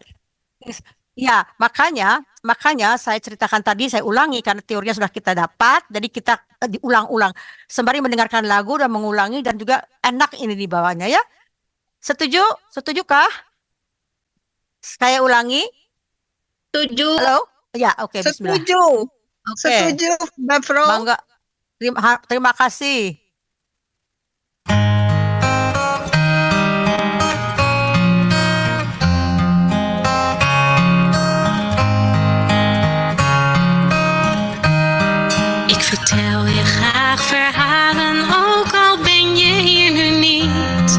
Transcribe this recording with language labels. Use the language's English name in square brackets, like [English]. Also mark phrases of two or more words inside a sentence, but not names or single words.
[Indonesian] Ya, makanya saya ceritakan tadi, saya ulangi karena teorinya sudah kita dapat, jadi kita diulang-ulang sembari mendengarkan lagu dan mengulangi, dan juga enak ini di bawahnya ya. Setuju? Setujukah? Saya ulangi. Setuju. Halo? Ya, oke, bismillah. setuju. Oke. Setuju, Mbak Pro. Bangga. Terima kasih. [Dutch] Ik vertel je graag verhalen, ook al ben je hier nu niet.